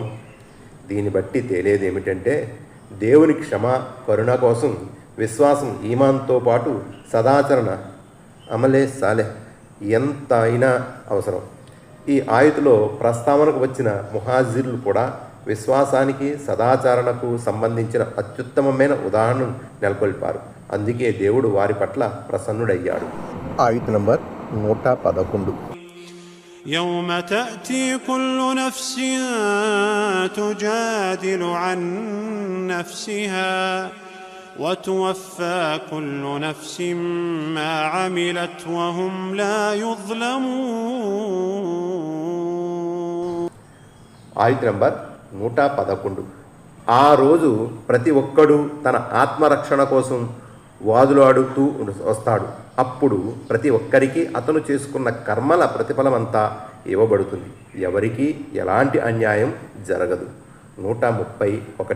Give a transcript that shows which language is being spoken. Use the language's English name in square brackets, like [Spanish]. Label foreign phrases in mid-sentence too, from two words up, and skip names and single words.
[Telugu] దీన్ని బట్టి తేలేదేమిటంటే, దేవుని క్షమ, కరుణ కోసం విశ్వాసం, ఈమాన్తో పాటు సదాచరణ, [Urdu] عملِ صالح [Telugu] ఎంత అయినా అవసరం. ఈ ఆయతులో ప్రస్తావనకు వచ్చిన ముహాజిర్లు కూడా విశ్వాసానికి, సదాచరణకు సంబంధించిన అత్యుత్తమమైన ఉదాహరణను నెలకొల్పారు. అందుకే దేవుడు వారి పట్ల ప్రసన్నుడయ్యాడు. ఆయతు నంబర్ 111. [Arabic] يوم تأتي كل نفس تجادل عن نفسها وتوفى كل نفس ما عملت وهم لا يظلمون. [Telugu] ఆయతు నంబర్ 111. ఆ రోజు ప్రతి ఒక్కడు తన ఆత్మరక్షణ కోసం వాదులాడుతూ వస్తాడు. అప్పుడు ప్రతి ఒక్కరికి అతను చేసుకున్న కర్మల ప్రతిఫలమంతా ఇవ్వబడుతుంది. ఎవరికి ఎలాంటి అన్యాయం జరగదు. 131.